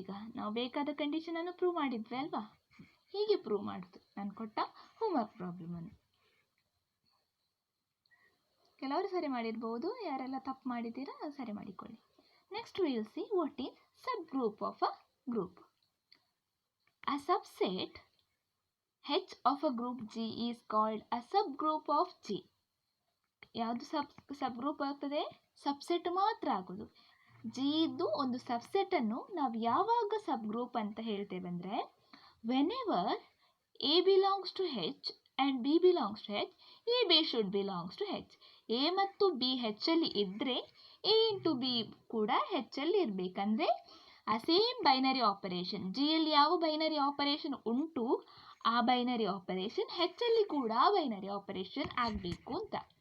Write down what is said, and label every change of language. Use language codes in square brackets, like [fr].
[kn] ಈಗ ನಾವು ಬೇಕಾದ ಕಂಡೀಷನನ್ನು ಪ್ರೂವ್ ಮಾಡಿದ್ವಿ ಅಲ್ವಾ. ಹೀಗೆ ಪ್ರೂವ್ ಮಾಡೋದು ನಾನು ಕೊಟ್ಟ ಹೋಮ್ವರ್ಕ್ ಪ್ರಾಬ್ಲಮನ್ನು. ಕೆಲವರು ಸರಿ ಮಾಡಿರ್ಬೋದು, ಯಾರೆಲ್ಲ ತಪ್ಪು ಮಾಡಿದ್ದೀರಾ ಸರಿ ಮಾಡಿಕೊಳ್ಳಿ. [en] Next will see what is subgroup of a group. A subset H of a group G is called a subgroup of G. [kn] ಯಾವುದು ಸಬ್ಗ್ರೂಪ್ ಆಗ್ತದೆ? ಸಬ್ಸೆಟ್ ಮಾತ್ರ ಆಗೋದು. ಜಿ ಇದ್ದು ಒಂದು ಸಬ್ಸೆಟನ್ನು ನಾವು ಯಾವಾಗ ಸಬ್ಗ್ರೂಪ್ ಅಂತ ಹೇಳ್ತೇವೆ ಅಂದರೆ, [en] Whenever a belongs to H and b belongs to H, a b should belongs to H. [kn] A ಮತ್ತು ಬಿ ಹೆಚ್ಚಲ್ಲಿ ಇದ್ದರೆ ಎ ಇಂಟು ಬಿ ಕೂಡ ಹೆಚ್ಚಲ್ಲಿ ಇರಬೇಕಂದ್ರೆ ಆ ಸೇಮ್ ಬೈನರಿ ಆಪರೇಷನ್, ಜಿಯಲ್ಲಿ ಯಾವ ಬೈನರಿ ಆಪರೇಷನ್ ಉಂಟು ಆ ಬೈನರಿ ಆಪರೇಷನ್ ಹೆಚ್ಚಲ್ಲಿ ಕೂಡ ಬೈನರಿ ಆಪರೇಷನ್ ಆಗಬೇಕು ಅಂತ.